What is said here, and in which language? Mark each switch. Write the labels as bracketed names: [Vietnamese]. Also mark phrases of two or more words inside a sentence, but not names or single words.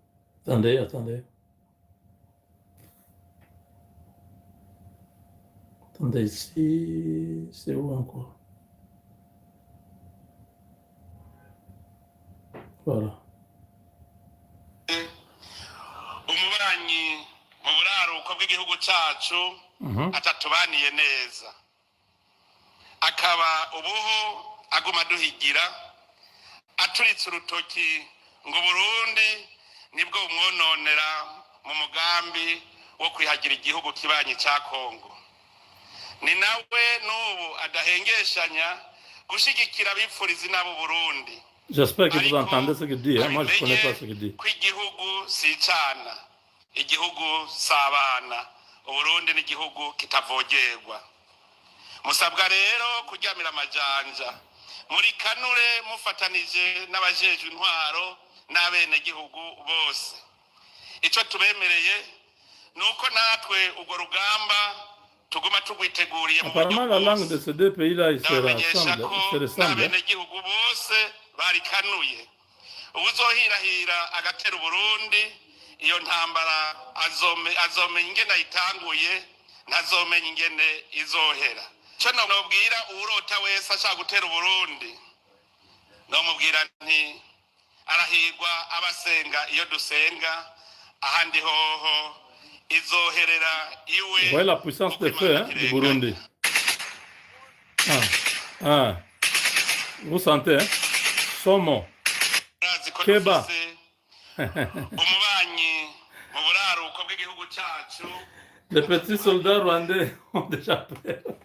[French] Attendez. Attendez, ici, c'est où encore? Voilà. [Rundi] umubanyi mu buraruko bw'igihugu cyacu atatubaniye neza akaba ubuho aguma duhigira aturitse urutoki ngo Burundi nibwo bumwononera mu mugambi wo kwihagira igihugu kibanyi cya Kongo. Ni nawe n'ubu adahengeshanya gushigikira abipfuriza n'abo Burundi. [French] J'espère que vous entendez ce qu'il dit. Moi, je ne connais pas ce qu'il dit. [Rundi] Kw'igihugu si cana, igihugu sabana, Uburundi n'igihugu kitavogerwa. Musabwa rero kuryamira amajanja. Muri kanure mufatanije n'abajejwe intwaro n'abene gihugu bose. Ico tubemereye nuko natwe urwo rugamba tuguma tugwiteguriye mu [French] Apparemment, la langue de ces deux pays-là, ils se ressemblent. [Rundi] N'abene gihugu bose barikanuye. Ubuzohirahira agatera Burundi iyo ntambara azomenya ingene ayitanguye ntazomenya ingene izohera. Cyo nobwira urota wese ashaka gutera Burundi nomubwira nti arahirwa abasenga iyo dusenga ahandi hoho izoherera iwe. [French] Vous voyez la puissance des feux du Burundi. Vous sentez, hein? Somo, Keba. Les petits soldats rwandais ont déjà peur.